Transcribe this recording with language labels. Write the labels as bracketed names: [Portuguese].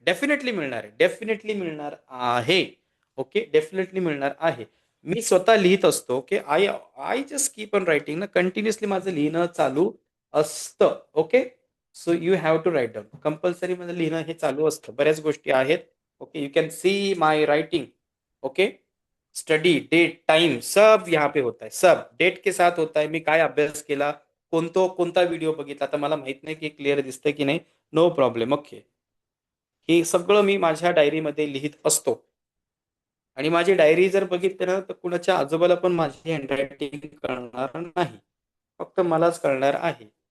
[Marathi] Definitely मिळणार आहे, definitely मिळणार आहे. ओके, डेफिनेटली मिळणार आहे. मी स्वतः लिहित असतो. Okay, [English] I just keep on writing ना, [Marathi] कंटिन्युअसली माझं लिहिणं चालू असतं. [English] Okay, so you have to write down. [Marathi] Compulsory माझं लिहिणं हे चालू असतं. बऱ्याच गोष्टी आहेत. [Hindi] Okay, [English] You can see my writing. [Hindi] Okay, study, date, time सब यहाँ पे होता है, सब डेट के साथ होता है. [Marathi] मी काय अभ्यास केला, कोणता व्हिडिओ बघितला, आता मला माहित नाही की क्लिअर दिसतंय की नाही, [English] No problem. [Marathi] ओके, हे सगळं मी माझ्या डायरीमध्ये लिहित असतो. आणि माझी डायरी जर बघितली ना तर कुणाच्या आजोबाला पण माझी हँडरायटिंग कळणार नाही, फक्त मलाच कळणार आहे.